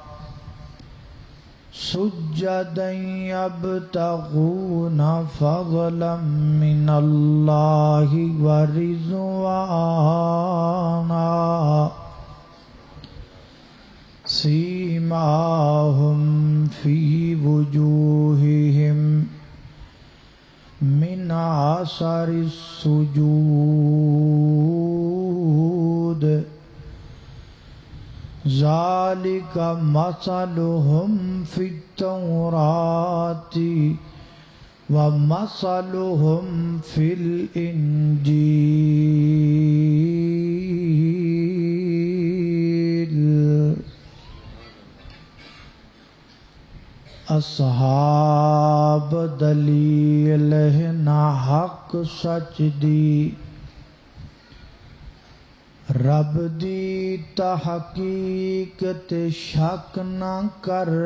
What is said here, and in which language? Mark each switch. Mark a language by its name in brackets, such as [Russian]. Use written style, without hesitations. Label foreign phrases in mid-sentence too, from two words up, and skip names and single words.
[Arabic] سجدا یبتغون فضلا من اللہ ورضوانا، سیماہم فی وجوہہم من آثار السجود، ذالک مثلہم فی التوراۃ ومثلہم فی [Punjabi] الانجیل اصحاب دلیل نہ حق سچ دی رب دی تحقیق تے شک نہ کر